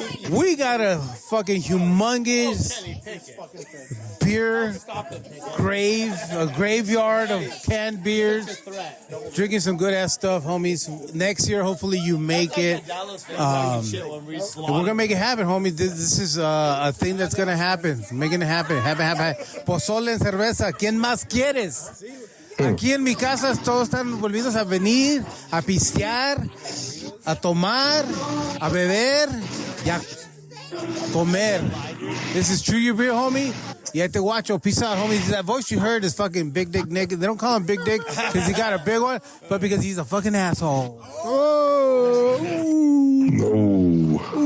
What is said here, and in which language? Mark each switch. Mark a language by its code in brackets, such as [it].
[en] We got a fucking humongous beer graveyard of canned beers. Drinking some good ass stuff, homies. Next year, hopefully you make it. We're gonna make it happen, homies. This is a thing that's gonna happen. Making it happen. Happen. [es] Pozole en cerveza. ¿Quién más quieres? Aquí en mi casa todos están volvidos a venir, a pistear, a tomar, a beber y a comer. [en] This is True Your Beer, homie. You have to watch. Peace out, homie. That voice you heard is fucking Big Dick Nick. They don't call him Big Dick because he got a big one, but because he's a fucking asshole. Oh. No.